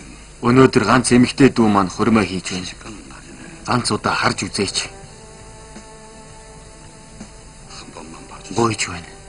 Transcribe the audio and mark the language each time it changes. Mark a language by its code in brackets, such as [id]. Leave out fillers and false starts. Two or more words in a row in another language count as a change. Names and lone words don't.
[mn] Өнөөдөр ганц эмэгтэй дүү маань хурмаа хийж байна. [ko] 가는 날이네. [mn] Ганц удаа харж үзээч. [ko] 한 번만 봐주세요. [mn] Бууж байна.